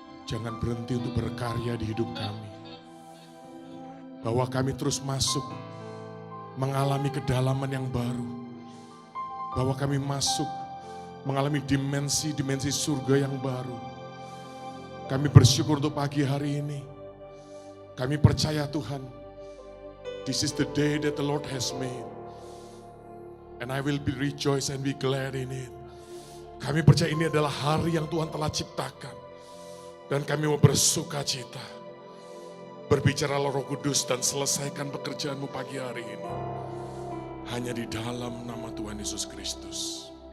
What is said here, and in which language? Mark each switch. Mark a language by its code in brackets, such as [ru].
[id] Jangan berhenti untuk berkarya di hidup kami. Bahwa kami terus masuk, mengalami kedalaman yang baru. Bahwa kami masuk, mengalami dimensi-dimensi surga yang baru. Kami bersyukur untuk pagi hari ini. Kami percaya Tuhan, [en] this is the day that the Lord has made. And I will be rejoice and be glad in it. [id] Kami percaya ini adalah hari yang Tuhan telah ciptakan. Dan kami mau bersuka cita. Berbicaralah Roh Kudus dan selesaikan pekerjaanmu pagi hari ini. Hanya di dalam nama Tuhan Yesus Kristus.